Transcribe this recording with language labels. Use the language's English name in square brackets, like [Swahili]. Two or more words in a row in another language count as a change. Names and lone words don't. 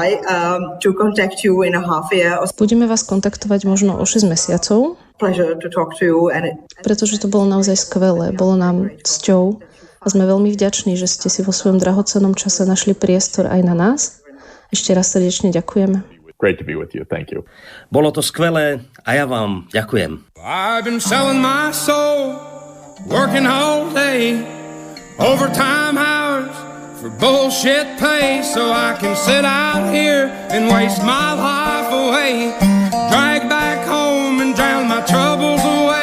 [Slovak] Budeme vás kontaktovať možno o 6 mesiacov, pretože to bolo naozaj skvelé. Bolo nám cťou a sme veľmi vďační, že ste si vo svojom drahocennom čase našli priestor aj na nás. Ešte raz srdečne ďakujeme. [English] Great to be with you. Thank you. [Slovak] Bolo to skvelé a ja vám ďakujem. [English] I've been selling my soul, working all day, overtime hours for bullshit pay, so I can sit out here and waste my life away, drag back home and drown my troubles away.